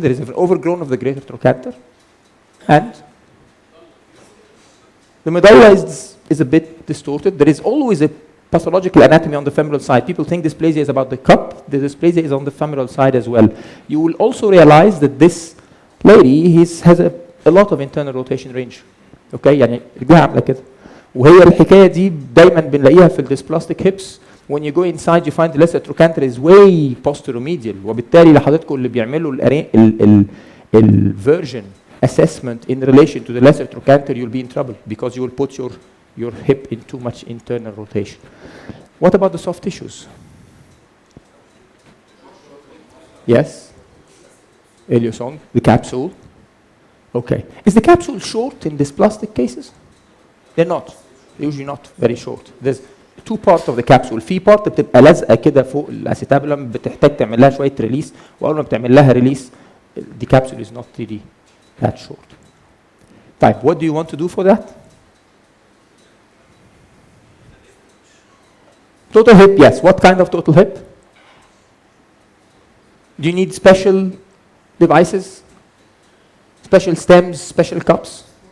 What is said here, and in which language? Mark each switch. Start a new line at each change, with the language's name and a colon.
English: There is an overgrown of the greater trochanter. And the medulla is a bit distorted. There is always a pathological anatomy on the femoral side. People think dysplasia is about the cup. The dysplasia is on the femoral side as well. You will also realize that this lady has a lot of internal rotation range.
Arabic: Okay, يعني رجلها عامله كده. وهي الحكايه دي دايما بنلاقيها في الديسبلاستيك hips.
English: When you go inside you find the lesser trochanter is way posteromedial.
Arabic: وبالتالي لحضراتكم اللي بيعملوا ال
English: version assessment in relation to the lesser trochanter, you'll be in trouble because you will put your hip in too much internal rotation. What about the soft tissues? Yes. Iliosong, the capsule. Okay. Is the capsule short in dysplastic cases? They're not. They're usually not very short. There's two parts of the capsule.
Arabic: في part بتبقى لازقه كده فوق الاسيتابولم بتحتاج تعمل لها شويه ريليس واول ما بتعمل لها ريليس
English: the capsule is not really that short.
Arabic: طيب,
English: what do you want to do for that? Total hip, yes. What kind of total hip? Do you need special devices, special stems, special cups?